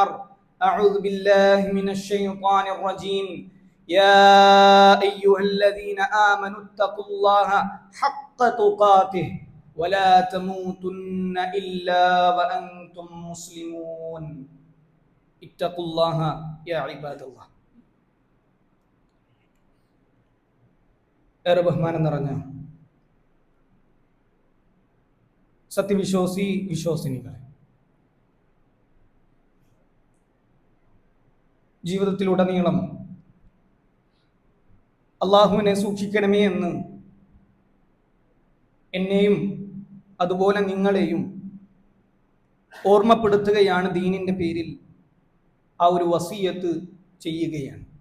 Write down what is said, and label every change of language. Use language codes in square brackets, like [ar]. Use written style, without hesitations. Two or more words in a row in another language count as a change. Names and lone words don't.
[ar] أعوذ بالله من الشيطان الرجيم. يا أيها الذين آمنوا اتقوا الله حق تقاته ولا تموتن إلا وأنتم مسلمون. اتقوا الله يا عباد الله. [ml] ഏറെ ബഹുമാനം നിറഞ്ഞ സത്യവിശ്വാസി വിശ്വാസിനികളെ, ജീവിതത്തിലുടനീളം അള്ളാഹുവിനെ സൂക്ഷിക്കണമേ എന്ന് എന്നെയും അതുപോലെ നിങ്ങളെയും ഓർമ്മപ്പെടുത്തുകയാണ് ദീനിന്റെ പേരിൽ ആ ഒരു വസിയത്ത് ചെയ്യുകയാണ്.